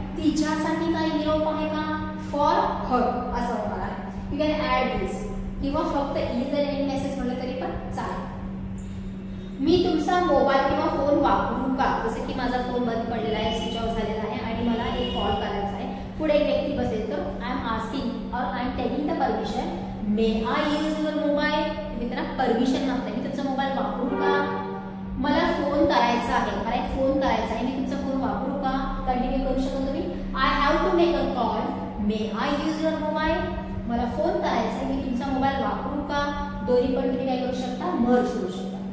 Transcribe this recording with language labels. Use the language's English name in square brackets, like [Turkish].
[Marathi] तिच्यासाठी काही निरोप आहे का, फॉर हर असं होणार आहे. [English] you can add this किंवा फक्त is there any message [Marathi] म्हटलं तरी पण चालेल. मी तुमचा मोबाईल किंवा फोन वापरू का. जसं की माझा फोन बंद पडलेला आहे, स्विच ऑफ झालेला आहे आणि मला एक कॉल करायचा आहे. पुढे एक व्यक्ती बसेल तर [English] I am asking और I am taking the permission, may I use your mobile. [Marathi] मी त्यांना परमिशन मागते, मी तुमचा मोबाईल वापरू का. मला फोन करायचा आहे, मला एक फोन करायचा आहे, मी तुमचा फोन वापरू का. कंटिन्यू करू शकता तुम्ही. [English] I have to make a call, may I use your mobile. [Marathi] मला फोन करायचा आहे, मी तुमचा मोबाईल वापरू का. दोन्ही पण तुम्ही काय करू शकता, मर्ज करू शकता.